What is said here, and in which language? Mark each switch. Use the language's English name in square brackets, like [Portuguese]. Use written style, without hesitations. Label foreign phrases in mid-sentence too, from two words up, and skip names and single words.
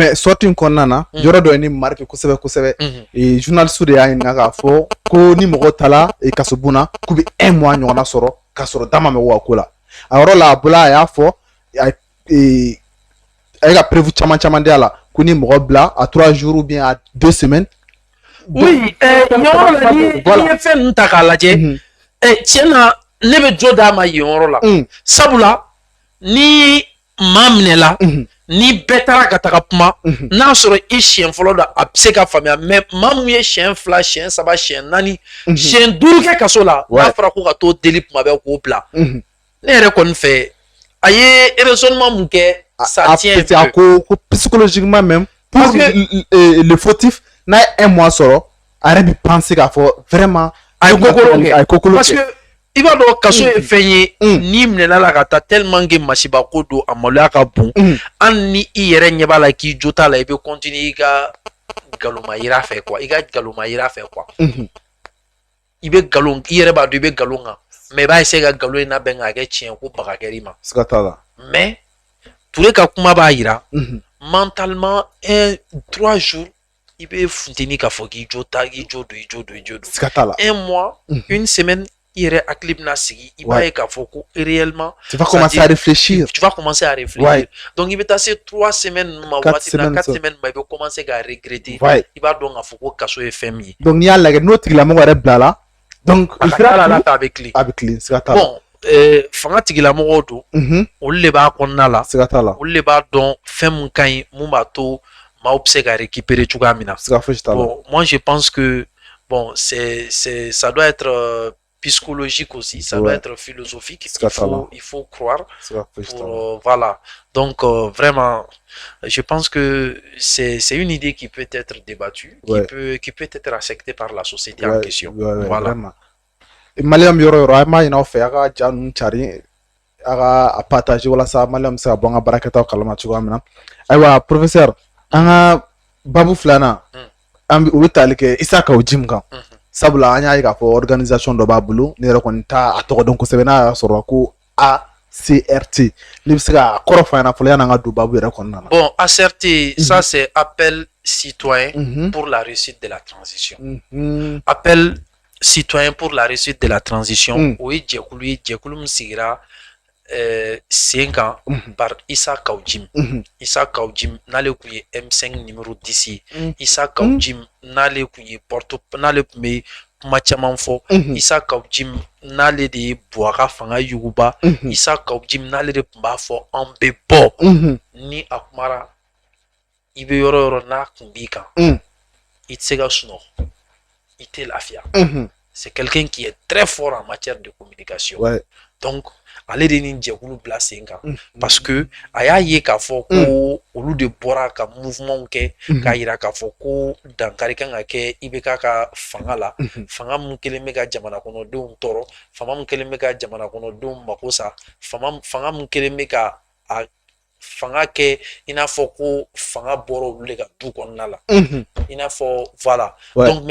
[Bambara] mais sortie in kɔnɔna na yɔrɔ dɔ ye ni marque kosɛbɛ kosɛbɛ journaliste de y'a ɲininka k'a fɔ ko ni mɔgɔ taara kaso bon na k'u bɛ 1 mois ɲɔgɔnna sɔrɔ k'a sɔrɔ da ma mɛn o ko la a yɔrɔ la a bɔla a y'a fɔ a ye ka prévu caman di a la ko ni mɔgɔ bila [French] à 3 jours ou bien à 2 semaines. [Bambara] Oui yɔrɔ la ni ye fɛn ninnu ta k'a lajɛ tiɲɛ na ne bɛ jo d'a ma yen yɔrɔ la sabula ni maa minɛla ni bɛɛ taara ka taga kuma n'a sɔrɔ i siɲɛ fɔlɔ la a bɛ se ka faamuya mais maa min ye siɲɛ 2 siɲɛ 3 siɲɛ 4 siɲɛ 5 kɛ kaso la n'a fɔra ko ka t'o deli kuma bɛɛ k'o bila ne yɛrɛ kɔni fɛ a ye raisonnement mun kɛ [French] ça tient un peu [Bambara] ko [French] psychologiquement même pour le fautif [Bambara] n'a ye 1 mois sɔrɔ a yɛrɛ bɛ penser k'a fɔ vraiment a ye kokolo kɛ [French] parce que [Bambara] i b'a dɔn kaso ye fɛn ye n'i minɛla la ka taa [French] tellement que [Bambara] masiba ko don a maloya ka bon hali ni i yɛrɛ ɲɛ b'a la k'i jo t'a la i bɛ continuer i ka galoma yira fɛ quoi i ka galoma yira fɛ quoi i bɛ galon i yɛrɛ b'a dɔn i bɛ galon kan mais i b'a essayer ka galon in labɛn k'a kɛ tiɲɛ ko baga kɛr'i ma siga t'a la mais Touré ka kuma b'a yira mentalement 3 jours i bɛ funteni k'a fɔ k'i jo don siga t'a la 1 mois 1 semaine i yɛrɛ hakili bɛna sigi i b'a ye k'a fɔ ko réellement [French] tu vas commencer à réfléchir [Bambara] donc i bɛ taa se 3 semaines ma waati na 4 semaines ma i bɛ commencer k'a regretter i b'a dɔn k'a fɔ ko kaso ye fɛn min ye donc n'i y'a lajɛ n'o tigilamɔgɔ yɛrɛ bila la donc a ka taa la a bɛ kilen siga t'a la bon fanga tigilamɔgɔw don olu de b'a kɔnɔna la siga t'a la olu de b'a dɔn fɛn mun ka ɲi mun b'a to maaw bɛ se ka récupérer cogoya min na siga fosi t'a la [French] bon moi je pense que bon ça doit être psychologique aussi, ça doit être philosophique, il faut croire pour, voilà, donc vraiment je pense que c'est une idée qui peut être débattue, qui peut être acceptée par la société en question, voilà. [Bambara] Maliyɛn bɛ yɔrɔ an b'a ɲini aw fɛ a ka ja ninnu cari a ka partager walasa maliyɛn bɛ se ka bɔ an ka baarakɛtaw kalama cogoya min na ayiwa professeur an ka babu filanan u bɛ tali kɛ Isa Kawo Jim kan sabula an y'a ye k'a fɔ organisation dɔ b'a bolo ne yɛrɛ kɔni t'a tɔgɔ dɔn kosɛbɛ n'a y'a sɔrɔ ko ACRT ne bɛ se ka kɔrɔ f'a ɲɛna fɔlɔ yan'an ka don babu yɛrɛ kɔnɔna na. [French] Bon, ACRT ça c'est appel citoyen pour la réussite de la transition. Appel citoyen pour la réussite de la transition [Bambara] o ye jɛkulu min sigira sen kan par Isa Kawo Jim. Isa Kawo Jim n'ale kun ye M5 numéro 10 ye. Isa Kawo Jim n'ale kun ye n'ale kun bɛ kuma caman fɔ. Isa Kawo Jim n'ale de ye Buwa fanga yuguba. Isa Kawo Jim n'ale de kun b'a fɔ an bɛ bɔ. Ni a kumara i bɛ yɔrɔ yɔrɔ n'a kun b'i kan i tɛ se ka sunɔgɔ i tɛ lafiya. [French] C'est quelqu'un qui est très fort en matière de communication. [Bambara] Donc ale de ni jɛkulu bila sen kan [French] parce que [Bambara] a y'a ye k'a fɔ ko olu de bɔra ka mouvement kɛ k'a yira k'a fɔ ko dankari kan ka kɛ IBK ka fanga la, fanga mun kɛlen bɛ ka jamana kɔnɔdenw tɔɔrɔ, fanga mun kɛlen bɛ ka jamana kɔnɔdenw mako sa, fanga mun kɛlen bɛ ka a fanga kɛ i n'a fɔ ko fanga bɔra olu de ka du kɔnɔna la, i n'a fɔ voilà.